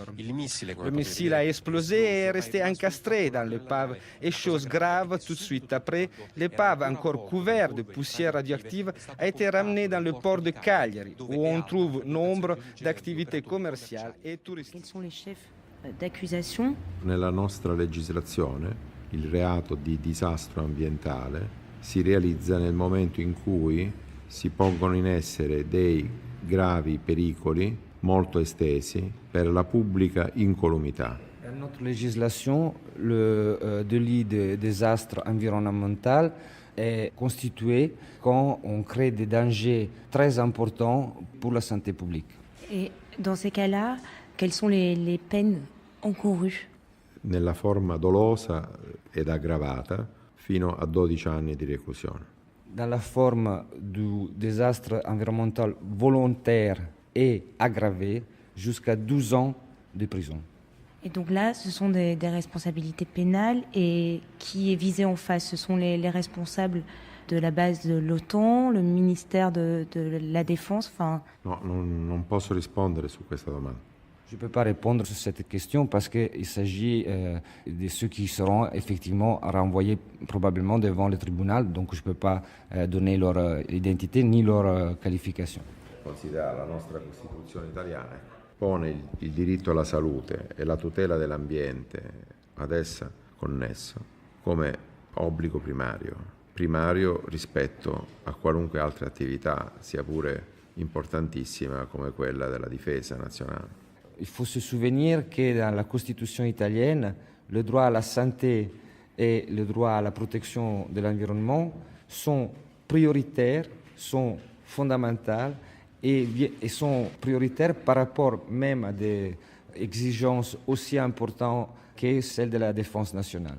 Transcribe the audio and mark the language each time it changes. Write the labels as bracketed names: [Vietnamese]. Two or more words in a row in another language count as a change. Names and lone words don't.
[French] Le missile a explosé et est resté encastré dans l'épave. Et chose grave, tout de suite après, l'épave, encore couverte de poussière radioactive, a été ramenée dans le port de Cagliari, où on trouve nombre d'activités commerciales et touristiques. Quels sont les chefs d'accusation? [Italian] Nella nostra legislazione il reato di disastro ambientale si realizza nel momento in cui si pongono in essere dei gravi pericoli molto estesi per la pubblica incolumità. [French] Dans notre législation, le délit de désastre environnemental est constitué quand on crée des dangers très importants pour la santé publique. Et dans ces cas-là, quelles sont les peines encourues? [Italian] Nella forma dolosa ed aggravata fino a 12 anni di reclusione. [French] Dans la forme du désastre environnemental volontaire et aggravé, jusqu'à 12 ans de prison. Et donc là, ce sont des responsabilités pénales. Et qui est visé en face? Ce sont les responsables de la base de l'OTAN, le ministère de la Défense, enfin... [Italian] No, non posso rispondere su questa domanda. [French] Je ne peux pas répondre sur cette question parce qu'il s'agit de ceux qui seront effectivement renvoyés probablement devant le tribunal, donc je ne peux pas donner leur identité ni leur qualification. [Italian] Considera la nostra Costituzione italiana pone il diritto alla salute e la tutela dell'ambiente ad essa connesso come obbligo primario rispetto a qualunque altra attività, sia pure importantissima come quella della difesa nazionale. [French] Il faut se souvenir que dans la Constitution italienne, le droit à la santé et le droit à la protection de l'environnement sont prioritaires, sont fondamentaux et sont prioritaires par rapport même à des exigences aussi importantes que celles de la défense nationale.